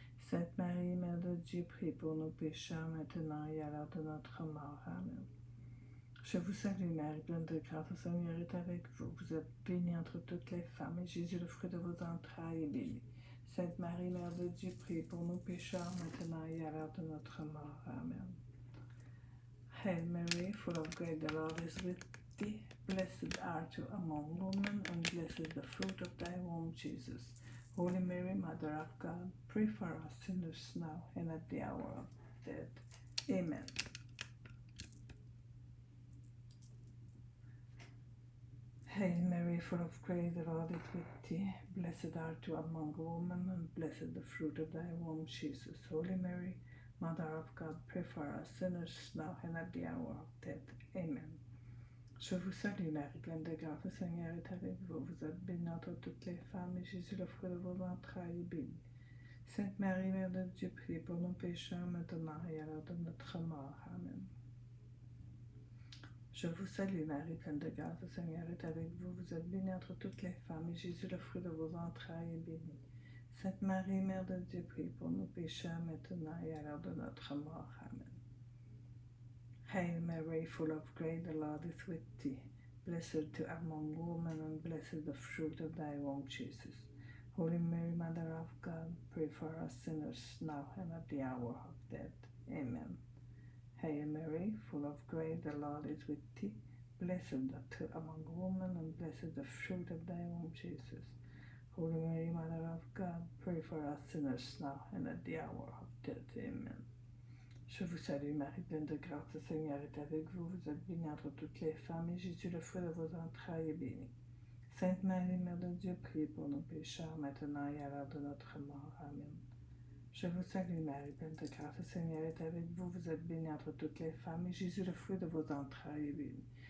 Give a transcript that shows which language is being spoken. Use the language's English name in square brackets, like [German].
[French] Sainte Marie, Mère de Dieu, priez pour nos pécheurs, maintenant et à l'heure de notre mort. Amen. Je vous salue Marie, pleine de grâce, le Seigneur est avec vous. Vous êtes bénie entre toutes les femmes, et Jésus, le fruit de vos entrailles, est béni. Sainte Marie, Mère de Dieu, priez pour nos pécheurs, maintenant et à l'heure de notre mort. Amen. [English] Hail Mary, full of grace, the Lord is with thee. Blessed art thou among women, and blessed is the fruit of thy womb, Jesus. Holy Mary, Mother of God, pray for us sinners now and at the hour of death. Amen. Hail Mary, full of grace, the Lord is with thee. Blessed art thou among women, and blessed the fruit of thy womb, Jesus. Holy Mary, Mother of God, pray for us sinners now and at the hour of death. Amen. [French] Je vous salue Marie, pleine de grâce, le Seigneur est avec vous. Vous êtes bénie entre toutes les femmes, et Jésus, le fruit de vos entrailles, est béni. Sainte Marie, Mère de Dieu, priez pour nos pécheurs, maintenant et à l'heure de notre mort. Amen. Je vous salue Marie, pleine de grâce, le Seigneur est avec vous. Vous êtes bénie entre toutes les femmes, et Jésus, le fruit de vos entrailles, est béni. Sainte Marie, Mère de Dieu, priez pour nos pécheurs, maintenant et à l'heure de notre mort. Amen. [English] Hail Mary, full of grace, the Lord is with thee. Blessed art thou among women, and blessed the fruit of thy womb, Jesus. Holy Mary, Mother of God, pray for us sinners now and at the hour of death. Amen. Hail Mary, full of grace, the Lord is with thee. Blessed art thou among women, and blessed the fruit of thy womb, Jesus. Holy Mary, Mother of God, pray for us sinners now and at the hour of death. Amen. [French] Je vous salue Marie, pleine de grâce, le Seigneur est avec vous. Vous êtes bénie entre toutes les femmes, et Jésus, le fruit de vos entrailles, est béni. Sainte Marie, Mère de Dieu, priez pour nos pécheurs, maintenant et à l'heure de notre mort. Amen. Je vous salue Marie, pleine de grâce, le Seigneur est avec vous. Vous êtes bénie entre toutes les femmes, et Jésus, le fruit de vos entrailles, est béni.